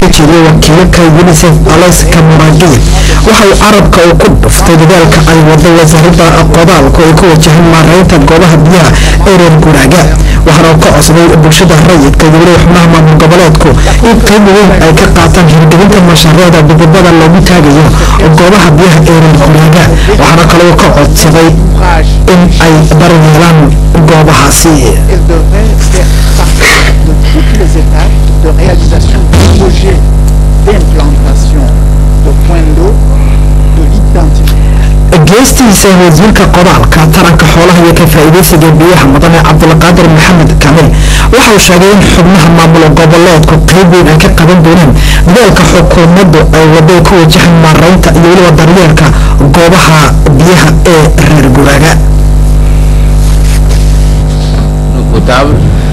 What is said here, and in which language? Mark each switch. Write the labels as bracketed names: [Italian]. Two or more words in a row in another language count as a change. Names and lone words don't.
[Somali] jeediyay wakiilka UNICEF Alex Kamuradi waxa uu carabka uu ku dhuftay dadaalka ay wado wasaaradda qodaalku ay ku wajahan maareynta goobaha biyaha ee reer Guraaga waxaana uu ka codsaday bulshada rayidka iyo xubnaha maamul goboleedku in qayb weyn ay ka qaataan hirgelinta mashaariicda dibadda lagu taagayo goobaha biyaha ee reer Guraaga waxaana kale uu ka codsaday in ay daryeelaan goobahaasi [French] toutes les étapes de réalisation du projet d'implantation de points d'eau, de l'identification. [Somali] geestiisa wasiirka qodaalka taranka xoolaha iyo ka faa'iideysiga biyaha mudane Abdulqaadir Maxamed Kamil waxa uu sheegay in xubnaha maamul goboleedku qayb weyn ay ka qaban doonaan dadaalka xukuumaddu ay wado ku wajahan maareynta iyo weliba daryeelka goobaha biyaha ee reer Guraaga.